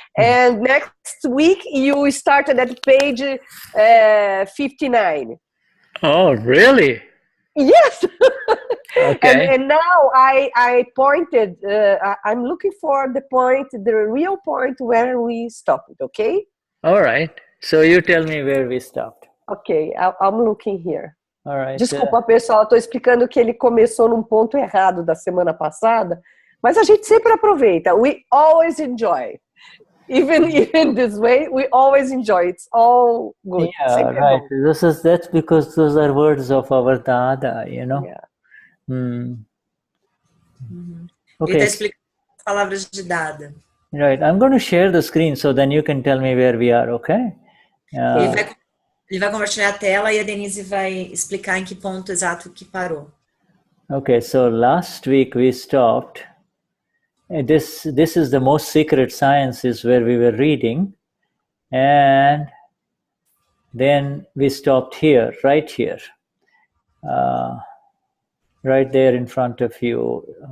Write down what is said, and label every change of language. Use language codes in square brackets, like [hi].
[en] And next week, you started at page 59. Oh, really? Yes. Okay. And now I pointed, I'm looking for the real point where we stopped, okay? All right. So you tell me where we stopped. Okay, I'm looking here. All right. [pt] Desculpa, pessoal, estou explicando que ele começou num ponto errado da semana passada, mas a gente sempre aproveita. [en] We always enjoy. Even this way, we always enjoy. It's all good. Yeah, right. That's because those are words of our Dada, you know? Yeah. Okay. [pt] Ele está explicando as palavras de Dada. [en] Right. I'm going to share the screen so then you can tell me where we are, okay? [pt] Ele vai compartilhar a tela e a Denise vai explicar em que ponto exato que parou. [en] Okay, so last week we stopped. This is the most secret sciences where we were reading, and then we stopped here, right here, right there in front of you.